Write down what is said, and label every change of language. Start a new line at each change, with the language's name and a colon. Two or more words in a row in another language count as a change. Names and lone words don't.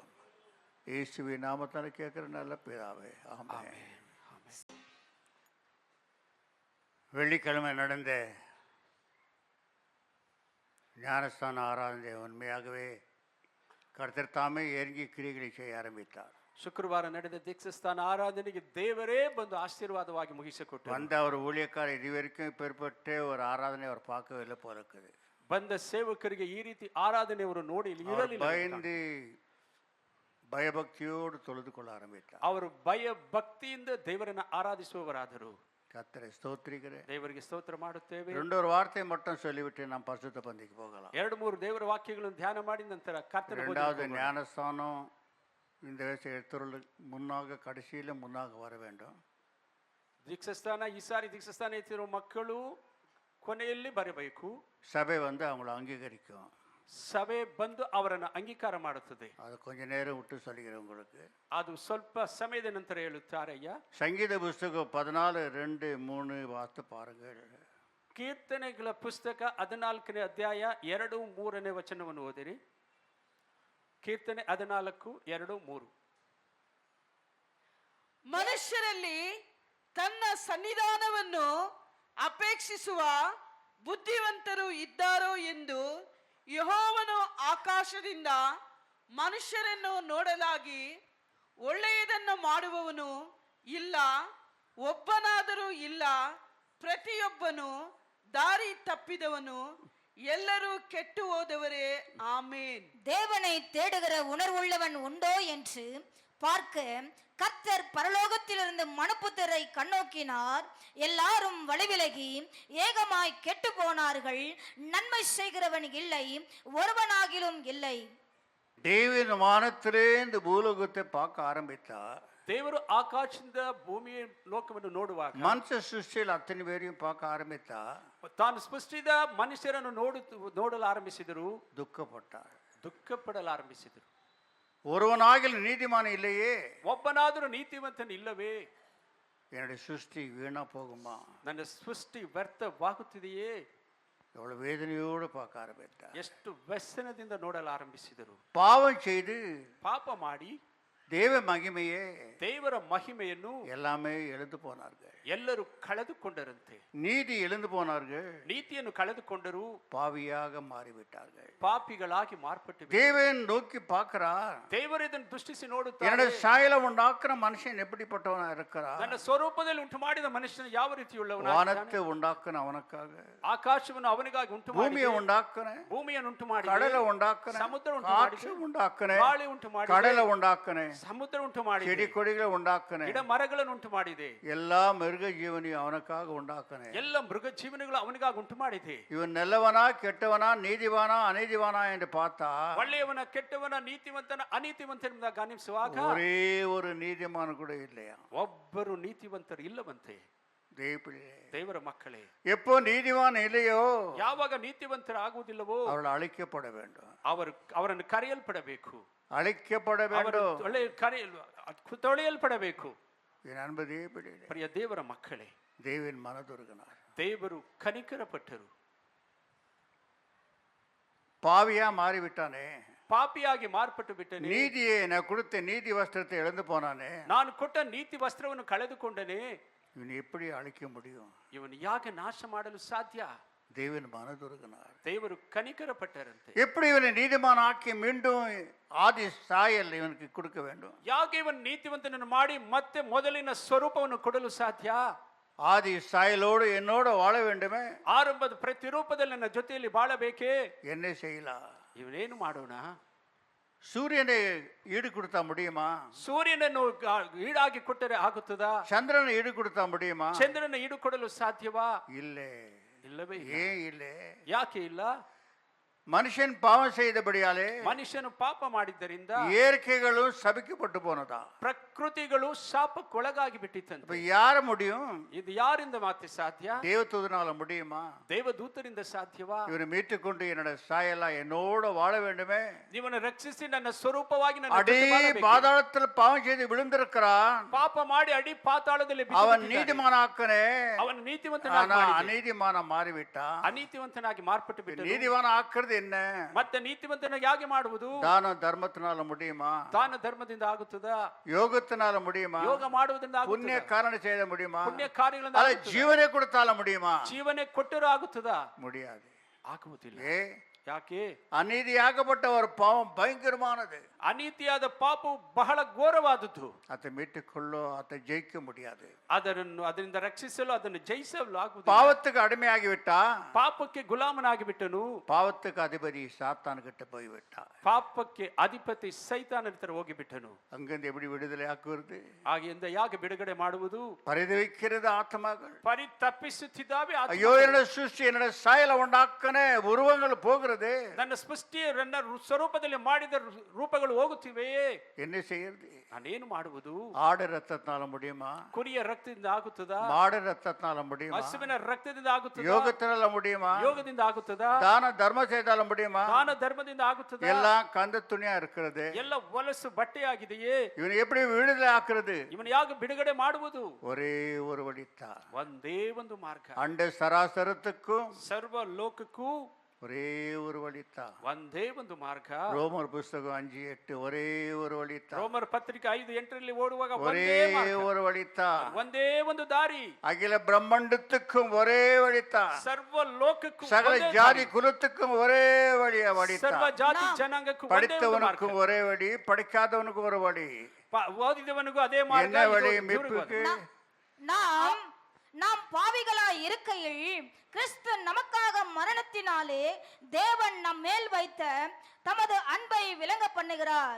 Tamil: இயேசுவின் நாமத்தால் கேட்கிற நல்ல பிதாவே, ஆமென். வெள்ளிக்கிழமை நடந்த ஞானஸ்தான ஆராதனை உண்மையாகவே கர்த்தர் தாமே இறங்கி கிரிகளை செய்ய ஆரம்பித்தார்.
Kannada: ಶುಕ್ರವಾರ ನಡೆದ ದೀಕ್ಷಾಸ್ಥಾನ ಆರಾಧನೆಗೆ ದೇವರೇ ಬಂದು ಆಶೀರ್ವಾದವಾಗಿ ಮುಗಿಸಿಕೊಟ್ಟರು.
Tamil: வந்த அவர் ஊழியக்காரர் இதுவரைக்கும் இப்பேற்பட்ட ஒரு ஆராதனை அவர் பார்க்கவில்லை போல இருக்குது.
Kannada: ಬಂದ ಸೇವಕರಿಗೆ ಈ ರೀತಿ ಆರಾಧನೆ ಅವರು ನೋಡಿ ಇರಲಿಲ್ಲ.
Tamil: பயந்து பயபக்தியோடு தொழுது கொள்ள ஆரம்பித்தார்.
Kannada: ಅವರು ಭಯ ಭಕ್ತಿಯಿಂದ ದೇವರನ್ನ ಆರಾಧಿಸುವವರಾದರು.
Tamil: கர்த்தரை ஸ்தோத்திரிக்கிறேன்.
Kannada: ದೇವರಿಗೆ ಸ್ತೋತ್ರ ಮಾಡುತ್ತೇವೆ.
Tamil: ரெண்டொரு வார்த்தை மட்டும் சொல்லிவிட்டு நாம் பரிசுத்த பந்திக்கு போகலாம்.
Kannada: 2-3 ದೇವರ ವಾಕ್ಯಗಳನ್ನು ಧ್ಯಾನ ಮಾಡಿದ ನಂತರ ಕರ್ತನ
Tamil: இரண்டாவது ஞானஸ்தானம் இந்த வயசு எடுத்துறதுக்கு முன்னாக கடைசியில் முன்னாக வர வேண்டும்.
Kannada: ದೀಕ್ಷಾಸ್ಥಾನ ಈ ಸಾರಿ ದೀಕ್ಷಾಸ್ಥಾನ ಎತ್ತಿರೋ ಮಕ್ಕಳು ಕೊನೆಯಲ್ಲಿ ಬರಬೇಕು.
Tamil: சபை வந்து அவங்கள அங்கீகரிக்கும்.
Kannada: ಸಭೆ ಬಂದು ಅವರನ್ನು ಅಂಗೀಕಾರ ಮಾಡುತ್ತದೆ.
Tamil: அது கொஞ்ச நேரம் விட்டு சொல்லிக்கிறேன் உங்களுக்கு.
Kannada: ಅದು ಸ್ವಲ್ಪ ಸಮಯದ ನಂತರ ಹೇಳುತ್ತಾರಯ್ಯ.
Tamil: சங்கீத புஸ்தகம் 14:2-3 வார்த்தை பாருங்கள்.
Kannada: ಕೀರ್ತನೆಗಳ ಪುಸ್ತಕ 14ನೇ ಅಧ್ಯಾಯ 2-3ನೇ ವಚನವನ್ನು ಓದಿರಿ. ಕೀರ್ತನೆ 14:2-3. ಮನುಷ್ಯರಲ್ಲಿ ತನ್ನ ಸನ್ನಿಧಾನವನ್ನು ಅಪೇಕ್ಷಿಸುವ ಬುದ್ಧಿವಂತರು ಇದ್ದಾರೋ ಎಂದು ಯೆಹೋವನು ಆಕಾಶದಿಂದ ಮನುಷ್ಯರನ್ನು ನೋಡಲಾಗಿ ಒಳ್ಳೆಯದನ್ನು ಮಾಡುವವನು ಇಲ್ಲ, ಒಬ್ಬನಾದರೂ ಇಲ್ಲ. ಪ್ರತಿಯೊಬ್ಬನು ದಾರಿ தப்பிதவனு, ಎಲ್ಲರೂ ಕೆಟ್ಟು ಹೋದவரே.
Tamil: ஆமென். தேவனை தேடுகிற உணர்வுள்ளவன் உண்டோ என்று பார்க்க கர்த்தர் பரலோகத்திலிருந்து மனுபுத்திரரை கண்ணோக்கினார். எல்லாரும் வழிவிலகி ஏகமாய் கெட்டு போனார்கள். நன்மை செய்கிறவன் இல்லை, ஒருவனாகிலும் இல்லை. தேவன் வானத்திலே இந்த பூலோகத்தை பார்க்க ஆரம்பித்தார்.
Kannada: ದೇವರು ಆಕಾಶದಿಂದ ಭೂಮಿಯ ಲೋಕವನ್ನು ನೋಡುವಾಗ ಮನುಷ್ಯ ಸೃಷ್ಟಿಯಲ್ಲಿ ಅತ್ತನೆ ಬೇರೆயும்
Tamil: பார்க்க ஆரம்பித்தார்.
Kannada: ತಾನು ಸೃಷ್ಟಿಸಿದ ಮನುಷ್ಯರನ್ನು ನೋಡಲು ಆರಂಭಿಸಿದರು. ದುಃಖಪಡಲು ಆರಂಭಿಸಿದರು.
Tamil: ஒருவனாகில் நீதிமான் இல்லையே,
Kannada: ಒಬ್ಬನಾದರೂ ನೀತಿವಂತನು ಇಲ್ಲವೇ?
Tamil: என்னுடைய சிருஷ்டி வீணா போகுமா,
Kannada: ನನ್ನ ಸೃಷ್ಟಿ ವ್ಯರ್ಥವಾಗುತ್ತಿದೆಯೇ?
Tamil: எவ்வளவு வேதனையோடு பார்க்க ஆரம்பித்தார்.
Kannada: ಎಷ್ಟು ವ್ಯಸನದಿಂದ ನೋಡಲು ಆರಂಭಿಸಿದರು.
Tamil: பாவம் செய்து
Kannada: ಪಾಪ ಮಾಡಿ
Tamil: தேவ மகிமையே,
Kannada: ದೇವರ ಮಹಿಮೆಯನ್ನು
Tamil: எல்லாமே எழுந்து போனார்கள்.
Kannada: ಎಲ್ಲರೂ ಕಳೆದುಕೊಂಡರಂತೆ.
Tamil: நீதி எழுந்து போனார்கள்.
Kannada: ನೀತಿಯನ್ನು ಕಳೆದುಕೊಂಡರು.
Tamil: பாவியாக மாறிவிட்டார்கள்.
Kannada: ಪಾಪಿಗಳಾಗಿ ಮಾರ್ಪಟ್ಟು
Tamil: தேவன் நோக்கி பார்க்கிறார்.
Kannada: ದೇವರು ಇದನ್ನು ದೃಷ್ಟಿಸಿ ನೋಡುತ್ತಾರೆ.
Tamil: என்னுடைய சாயல உண்டாக்குற மனுஷன் எப்படிப்பட்டவனா இருக்கிறார்?
Kannada: ನನ್ನ ಸ್ವರೂಪದಲ್ಲಿ ಉಂಟು ಮಾಡಿದ ಮನುಷ್ಯನು ಯಾವ ರೀತಿಯುಳ್ಳವನಾಗಿದ್ದಾನೆ?
Tamil: வானத்தை உண்டாக்குன அவனுக்காக,
Kannada: ಆಕಾಶವನ್ನು ಅವನಿಗಾಗಿ ಉಂಟು ಮಾಡಿ,
Tamil: பூமியை உண்டாக்குன,
Kannada: ಭೂಮಿಯನ್ನು ಉಂಟು ಮಾಡಿ,
Tamil: கடலை உண்டாக்குன,
Kannada: ಸಮುದ್ರ ಉಂಟು ಮಾಡಿ,
Tamil: காற்று உண்டாக்குன,
Kannada: ಗಾಳಿ ಉಂಟು ಮಾಡಿ,
Tamil: கடலை உண்டாக்குன,
Kannada: ಸಮುದ್ರ ಉಂಟು ಮಾಡಿ,
Tamil: செடி கொடிகளை உண்டாக்குன,
Kannada: ಗಿಡ ಮರಗಳನ್ನು ಉಂಟು ಮಾಡಿದೆ,
Tamil: எல்லா மிருக ஜீவனையும் அவனுக்காக உண்டாக்குன,
Kannada: ಎಲ್ಲ ಮೃಗ ಜೀವನಗಳು ಅವನಿಗಾಗಿ ಉಂಟು ಮಾಡಿದೆ.
Tamil: இவன் நல்லவனா கெட்டவனா நீதிவானா அநீதிவானா என்று பார்த்தா
Kannada: ಒಳ್ಳೆಯವನ ಕೆಟ್ಟವನ ನೀತಿವಂತನ ಅನೀತಿವಂತನ ಗಮನಿಸುವಾಗ
Tamil: ஒரே ஒரு நீதிமான் கூட இல்லையா?
Kannada: ಒಬ್ಬರು ನೀತಿವಂತರು ಇಲ್ಲವಂತೆ. ದೇವರ ಮಕ್ಕಳೇ,
Tamil: எப்போ நீதிவான் இல்லையோ,
Kannada: ಯಾವಾಗ ನೀತಿವಂತರು ಆಗುವುದಿಲ್ಲವೋ
Tamil: அவர்கள் அழிக்கப்பட வேண்டும்.
Kannada: ಅವರನ್ನು ಕರೆಯಲ್ಪಡಬೇಕು,
Tamil: அழிக்கப்பட வேண்டும்,
Kannada: ತೊಳೆಯಲ್ಪಡಬೇಕು.
Tamil: என் அன்பு
Kannada: ಪ್ರಿಯ ದೇವರ ಮಕ್ಕಳೇ,
Tamil: தேவன் மனதுருகினார்.
Kannada: ದೇವರು ಕನಿಕರಪಟ್ಟರು.
Tamil: பாவியா மாறிவிட்டானே,
Kannada: ಪಾಪಿಯಾಗಿ ಮಾರ್ಪಟ್ಟು ಬಿಟ್ಟನೆ.
Tamil: நீதியை நான் கொடுத்த நீதி வஸ்திரத்தை இழந்து போனானே,
Kannada: ನಾನು ಕೊಟ್ಟ ನೀತಿ ವಸ್ತ್ರವನ್ನು ಕಳೆದುಕೊಂಡನೆ.
Tamil: இவன் எப்படி அழிக்க முடியும்?
Kannada: ಇವನು ಯಾಕೆ ನಾಶ ಮಾಡಲು ಸಾಧ್ಯ?
Tamil: தேவன் மனதுருகினார்.
Kannada: ದೇವರು ಕನಿಕರಪಟ್ಟರಂತೆ.
Tamil: எப்படி இவனை நீதிமான் ஆக்கி மீண்டும் ஆதி சாயல் இவனுக்கு கொடுக்க வேண்டும்?
Kannada: ಯಾಕೆ ಇವನು ನೀತಿವಂತನನ್ನು ಮಾಡಿ ಮತ್ತೆ ಮೊದಲಿನ ಸ್ವರೂಪವನ್ನು ಕೊಡಲು ಸಾಧ್ಯ?
Tamil: ஆதி சாயலோடு என்னோடு வாழ வேண்டுமே,
Kannada: ಆರಂಭದ ಪ್ರತಿರೂಪದಲ್ಲಿ ನನ್ನ ಜೊತೆಯಲ್ಲಿ ಬಾಳಬೇಕೇ?
Tamil: என்ன செய்யலாம்?
Kannada: ಇವನೇನು ಮಾಡೋಣ?
Tamil: சூரியனை ஈடு கொடுத்தா முடியுமா?
Kannada: ಸೂರ್ಯನನ್ನು ಈಡಾಗಿ ಕೊಟ್ಟರೆ ಆಗುತ್ತದಾ?
Tamil: சந்திரனை ஈடு கொடுத்தா முடியுமா?
Kannada: ಚಂದ್ರನ ಈಡು ಕೊಡಲು ಸಾಧ್ಯವಾ?
Tamil: இல்லை.
Kannada: ಇಲ್ಲವೇ
Tamil: ஏன் இல்லை?
Kannada: ಯಾಕೆ ಇಲ್ಲ?
Tamil: மனுஷன் பாவம் செய்தபடியாலே,
Kannada: ಮನುಷ್ಯನು ಪಾಪ ಮಾಡಿದ್ದರಿಂದ
Tamil: இயற்கைகளும் சபிக்கப்பட்டு போனதா,
Kannada: ಪ್ರಕೃತಿಗಳು ಶಾಪಕ್ಕೊಳಗಾಗಿ ಬಿಟ್ಟಿತ್ತಂತೆ.
Tamil: இப்ப யார முடியும்?
Kannada: ಇದು ಯಾರಿಂದ ಮಾತ್ರ ಸಾಧ್ಯ?
Tamil: தேவதூதனால முடியுமா?
Kannada: ದೇವದೂತರಿಂದ ಸಾಧ್ಯವಾ?
Tamil: இவனை மீட்டுக்கொண்டு என்னோட சாயலா என்னோட வாழ வேண்டுமே,
Kannada: ನೀವನ್ನ ರಕ್ಷಿಸಿ ನನ್ನ ಸ್ವರೂಪವಾಗಿ ನನ್ನ
Tamil: அடி
Kannada: ಜೊತೆ ಬಾಳಬೇಕು.
Tamil: பாதாளத்தில் பாவம் செய்து விழுந்திருக்கிறான்,
Kannada: ಪಾಪ ಮಾಡಿ ಅಡಿ ಪಾತಾಳದಲ್ಲಿ ಬಿದ್ದು
Tamil: அவன்
Kannada: ಬಿಟ್ಟಿದ್ದಾನೆ.
Tamil: நீதிமானாக்கனே,
Kannada: ಅವನು ನೀತಿವಂತನಾಗಿ
Tamil: ஆனா
Kannada: ಮಾಡಿದೆ.
Tamil: அநீதிமான மாறிவிட்டான்.
Kannada: ಅನೀತಿವಂತನಾಗಿ ಮಾರ್ಪಟ್ಟು ಬಿಟ್ಟನು.
Tamil: நீதிமான ஆக்குறது என்ன?
Kannada: ಮತ್ತೆ ನೀತಿವಂತನಾಗಿ ಹೇಗೆ ಮಾಡುವುದು?
Tamil: தான தர்மத்தினால முடியுமா?
Kannada: ದಾನ ಧರ್ಮದಿಂದ ಆಗುತ್ತದಾ?
Tamil: யோகத்தினால முடியுமா?
Kannada: ಯೋಗ ಮಾಡುವುದರಿಂದ
Tamil: புண்ணிய
Kannada: ಆಗುತ್ತದಾ?
Tamil: காரணம் செய்ய முடியுமா?
Kannada: ಪುಣ್ಯ ಕಾರ್ಯಗಳಿಂದ
Tamil: அல்ல
Kannada: ಆಗುತ್ತದಾ?
Tamil: ஜீவனை கொடுத்தால முடியுமா?
Kannada: ಜೀವನ ಕೊಟ್ಟರೂ ಆಗುತ್ತದಾ?
Tamil: முடியாது.
Kannada: ಆಗುವುದಿಲ್ಲ.
Tamil: ஏ
Kannada: ಯಾಕೆ?
Tamil: அநீதியாகப்பட்ட ஒரு பாவம் பயங்கரமானது.
Kannada: ಅನೀತಿಯಾದ ಪಾಪವು ಬಹಳ ಘೋರವಾದದ್ದು.
Tamil: அதை மீட்டுக்கொள்ளோ, அதை ஜெயிக்க முடியாது.
Kannada: ಅದರಿಂದ ರಕ್ಷಿಸಲು, ಅದನ್ನು ಜಯಿಸಲು ಆಗುವುದಿಲ್ಲ.
Tamil: பாவத்துக்கு அடிமையாகிவிட்டா,
Kannada: ಪಾಪಕ್ಕೆ ಗುಲಾಮನಾಗಿ ಬಿಟ್ಟನು.
Tamil: பாவத்துக்கு அதிபதி சாத்தான் கிட்ட போய்விட்டா,
Kannada: ಪಾಪಕ್ಕೆ ಅಧಿಪತಿ ಸೈತಾನನ ಹತ್ರ ಹೋಗಿಬಿಟ್ಟನು.
Tamil: அங்கிருந்து எப்படி விடுதலை ஆக்குவது?
Kannada: ಹಾಗೆಯಿಂದ ಯಾಕೆ ಬಿಡುಗಡೆ ಮಾಡುವುದು?
Tamil: பரிதவிக்கிறது ஆத்மாக்கள்.
Kannada: ಪರಿತಪ್ಪಿಸುತ್ತಿದ್ದಾವೆ ಆತ್ಮಗಳು.
Tamil: ஐயோ, என்னோட சிருஷ்டி என்னோட சாயல உண்டாக்கன உருவங்கள் போகிறது,
Kannada: ನನ್ನ ಸೃಷ್ಟಿ ನನ್ನ ಸ್ವರೂಪದಲ್ಲಿ ಮಾಡಿದ ರೂಪಗಳು ಹೋಗುತ್ತಿವೆಯೇ?
Tamil: என்ன செய்யறது?
Kannada: ನಾನೇನು ಮಾಡುವುದು?
Tamil: ஆடு ரத்தத்தினால முடியுமா?
Kannada: ಕುರಿಯ ರಕ್ತದಿಂದ ಆಗುತ್ತದಾ?
Tamil: மாடு ரத்தத்தினால முடியுமா?
Kannada: ಹಸುವಿನ ರಕ್ತದಿಂದ ಆಗುತ್ತದಾ?
Tamil: யோகத்தினால முடியுமா?
Kannada: ಯೋಗದಿಂದ ಆಗುತ್ತದಾ?
Tamil: தான தர்ம செய்தால முடியுமா?
Kannada: ದಾನ ಧರ್ಮದಿಂದ ಆಗುತ್ತದಾ?
Tamil: எல்லாம் கந்த துணியா இருக்கிறது.
Kannada: ಎಲ್ಲ ಹೊಲಸು ಬಟ್ಟೆಯಾಗಿದೆಯೇ?
Tamil: இவனை எப்படி விடுதலை ஆக்குறது?
Kannada: ಇವನು ಯಾಕೆ ಬಿಡುಗಡೆ ಮಾಡುವುದು?
Tamil: ஒரே ஒரு வழித்தான்.
Kannada: ಒಂದೇ ಒಂದು ಮಾರ್ಗ.
Tamil: அண்ட சராசரத்துக்கும்
Kannada: ಸರ್ವ ಲೋಕಕ್ಕೂ
Tamil: ஒரே ஒரு வழித்தான்.
Kannada: ಒಂದೇ ಒಂದು ಮಾರ್ಗ.
Tamil: ರೋಮರ್ ಪುಸ್ತಕ 5:8 ஒரே ஒரு வழித்தான்.
Kannada: ರೋಮರ್ ಪತ್ರಿಕೆ 5:8 ಓಡುವಾಗ
Tamil: ஒரே ஒரு வழித்தான்.
Kannada: ಒಂದೇ ಒಂದು ದಾರಿ.
Tamil: அகில பிரம்மாண்டத்துக்கும் ஒரே வழித்தான்.
Kannada: ಸರ್ವ ಲೋಕಕ್ಕೂ
Tamil: சகல ஜாதி குலத்துக்கும் ஒரே வழித்தான்.
Kannada: ಸರ್ವ ಜಾತಿ ಜನಾಂಗಕ್ಕೂ
Tamil: படித்தவனுக்கும் ஒரே வழி, படிக்காதவனுக்கும் ஒரு வழி. ஓதிதவனுக்கு அதே மார்ಗ. என்ன வழி மீட்புக்கு? நாம் பாவிகளாய் இருக்கையில் கிறிஸ்து நமக்காக மரணத்தினாலே தேவன் நம் மேல் வைத்த தமது அன்பை விளங்க பண்ணுகிறார்.